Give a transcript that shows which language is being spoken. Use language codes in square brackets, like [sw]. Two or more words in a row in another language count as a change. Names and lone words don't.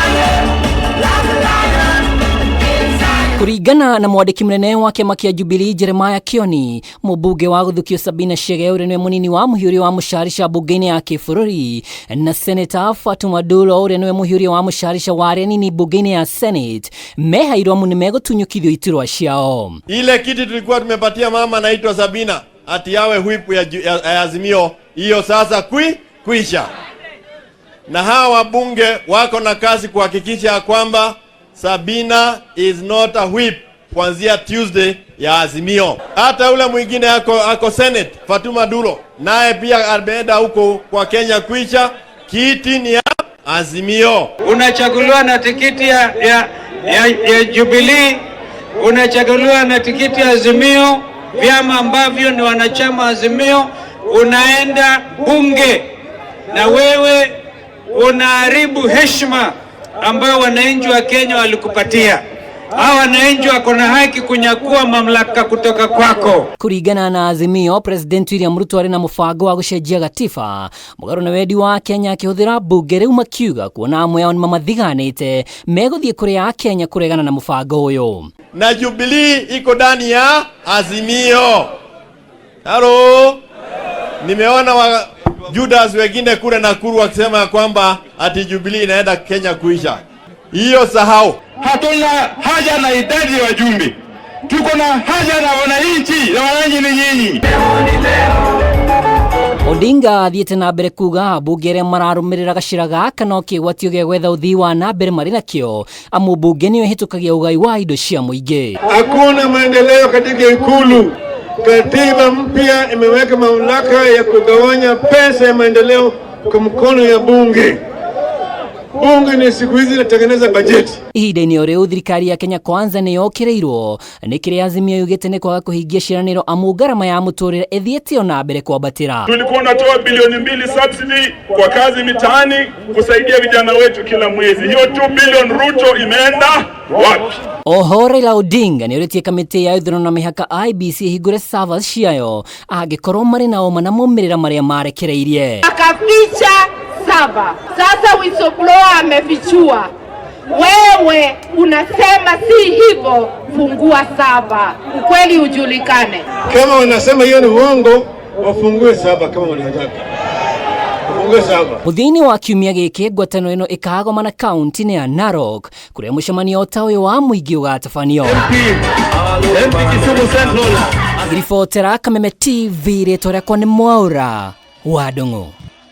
[ki] Kuringana na mwandiki munene wa kiama kia Jubilee Jeremiah Kioni, mubunge wa guthukio Sabina Chege uri ni munini wa muhiuri wa musharisha bunge-ini ya bururi, na Senator Thama uri ni muhiuri wa musharisha wa aria nini bunge-ini ya Senate mehairwo mu nimegutunyukithio iturwa ciao. [sw] Ile kiti tulikuwa tumepatia mama anaitwa Sabina ati yawe whip ya Azimio, hiyo sasa kuisha. Na hawa wabunge wako na kazi kuhakikisha kwamba Sabina [en] is not a whip [sw] kuanzia Tuesday ya Azimio. Hata ule mwingine ako Senate, Thama naye pia ameenda huko kwa Kenya kuisha, kiti ni ya Azimio. Unachaguliwa na tikiti ya Jubilee, unachaguliwa na tikiti ya Azimio, vyama ambavyo ni wanachama Azimio, unaenda bunge na wewe unaharibu heshima ambao wananchi wa Kenya walikupatia. Hawa wananchi wako na haki kunyakua mamlaka kutoka kwako. [ki] Kuringana na Azimio, President William Ruto ari na mubango wa gucenjia gatiba mugaru na wendi wa Kenya akihuthira bunge riu makiuga kuona amwe ao nimamathiganite meguthie kuria Kenya kuregana na mubango uyu. [sw] Na Jubilee iko ndani ya Azimio. Halo, nimeona wa Judas wengine kule Nakuru wakisema kwamba ati Jubilee inaenda Kenya kuisha. Hiyo sahau. Hatuna haja na idadi ya wajumbe, tuko na haja na wananchi, na wananchi ni nyinyi. [ki] Odinga athiete na mbere kuga ambunge aria mararumirira gacira gaka no kigwatio gia gwetha uthii wa na mbere mari nakio amu bunge niyo hitukagia ugai wa indo cia muingi. [sw] Hakuna maendeleo katika ikulu. Katiba mpya imeweka mamlaka ya kugawanya pesa ya maendeleo kwa mkono ya bunge. Bunge ni siku hizi inatengeneza bajeti. [ki] Ihinda-ini o riu thirikari ya Kenya Kwanza ni yokireirwo ni kiria Azimio yugite ni kwaga kuhingia ciraniro amu ngarama ya muturire ithiete ona mbere kwambatira. [sw] Tulikuwa tunatoa bilioni 2 subsidy kwa kazi mitaani kusaidia vijana wetu kila mwezi. Hiyo 2 bilioni Ruto imeenda wapi? [ki] Oho, Raila Odinga ni uritie kamiti ya ithurano na mihaka IEBC hingure servers ciayo angikorwo mari na oma na mumirira maria marekereirie. [sw] Akaficha saba. Sasa whistleblower amefichua. Wewe unasema si hivyo, fungua saba. Ukweli ujulikane. Kama wanasema hiyo ni uongo, wafungue saba kama wanataka. Wafungue saba. [ki] Muthini wa kiumia giki ngwataniro ino ikagoma na kaunti ya Narok kuria mucemanio ta uyu wa muingi ugatabanio. Ribotera Kameme TV ritwa riakwa ni Mwaura wa Ndung'u.